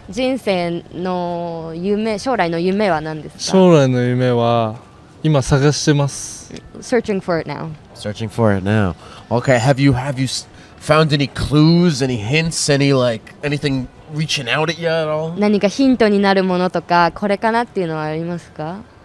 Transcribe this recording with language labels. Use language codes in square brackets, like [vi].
[ja] 人生の夢、将来の夢は何ですか？将来の夢は今探してます。 [en] Searching for it now. Searching for it now. Okay. Have you found any clues, any hints, anything reaching out at you at all? [ja] 何かヒントになるものとかこれかなっていうのはありますか？